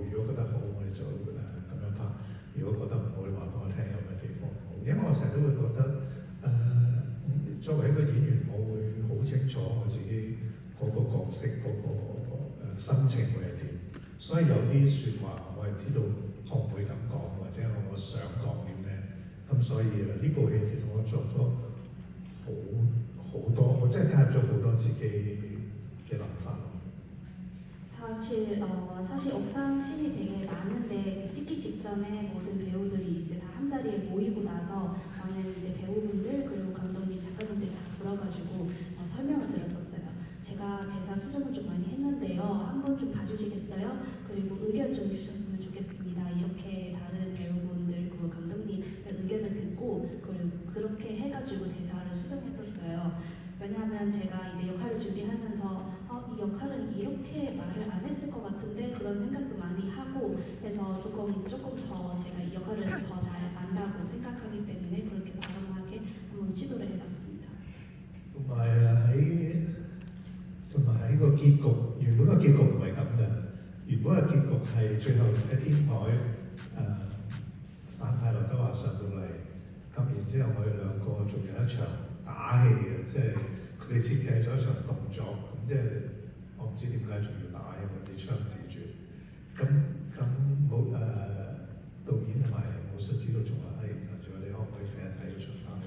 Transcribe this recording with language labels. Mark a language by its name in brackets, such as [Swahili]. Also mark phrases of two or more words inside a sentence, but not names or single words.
[Cantonese] 如果覺得好，我哋就咁樣拍。 如果覺得唔好，你話俾我聽有咩地方唔好，因為我成日都會覺得作為一個演員，我會好清楚我自己嗰個角色嗰個心情會係點，所以有啲説話我係知道我唔會咁講，或者我想講啲咩，咁所以呢部戲其實我作咗好多，我真係加入咗好多自己嘅諗法。 [Korean] 사실 옥상 씬이 되게 많은데 그 찍기 직전에 모든 배우들이 이제 다 한 자리에 모이고 나서 저는 이제 배우분들 그리고 감독님 작가님들 다 불러가지고 설명을 들었었어요. 제가 대사 수정을 좀 많이 했는데요. 한번 좀 봐주시겠어요? 그리고 의견 좀 주셨으면 좋겠습니다. 이렇게 다른 배우분들 그리고 감독님의 의견을 듣고 그리고 그렇게 해가지고 대사를 수정했었어요. 왜냐하면 제가 이제 역할을 준비하면서 이 역할은 이렇게 말을 안 했을 것 같은데 그런 생각도 많이 하고 그래서 조금 더 제가 이 역할을 더 잘 안다고 생각하기 때문에 그렇게 과감하게 한번 시도를 해봤습니다. [Cantonese] 同埋喺個結局，原本個結局唔係咁嘅，原本嘅結局係最後喺天台反派劉德華上到嚟，咁然之後我哋兩個仲有一場打戲嘅，即係佢哋設計咗一場動作，咁即係我唔知點解仲要打，因為啲槍指住，咁冇導演同埋武術指導仲話仲有你可唔可以睇一睇嗰場打戲？